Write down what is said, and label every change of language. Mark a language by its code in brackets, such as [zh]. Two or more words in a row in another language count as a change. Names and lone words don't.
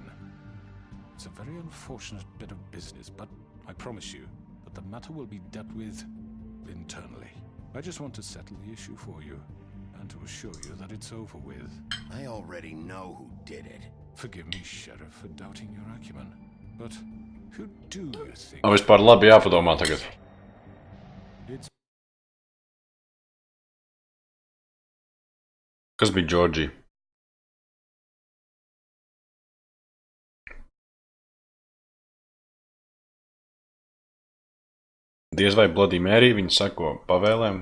[en] It's a very unfortunate bit of business, but I promise you that the matter will be dealt with internally. I just want to settle the issue for you, and to assure you that it's over with. I already know who did it. Forgive me, Sheriff, for doubting your acumen, but who do you think... [lv] Vispār labi jāpadomā tagad. [en] It's... [lv] Kas bija Džordži? Diez vai Bloody Mary viņa seko pavēlēm.